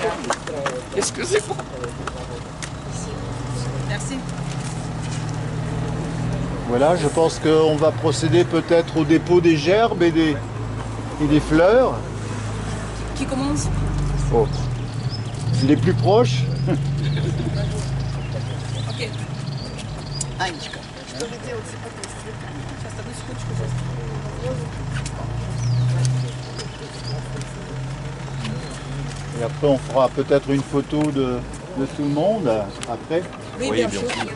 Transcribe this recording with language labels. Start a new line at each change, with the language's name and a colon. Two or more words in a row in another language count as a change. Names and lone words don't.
French: Excusez-moi. Merci. Voilà, je pense qu'on va procéder peut-être au dépôt des gerbes et des fleurs. Qui commence? Oh. Les plus proches. Ok.
Russian: Анечка, что вы делаете потом с цветами? Сейчас одну секундочку здесь.
French: Et après, on fera peut-être une photo de tout le monde après. Oui, bien sûr.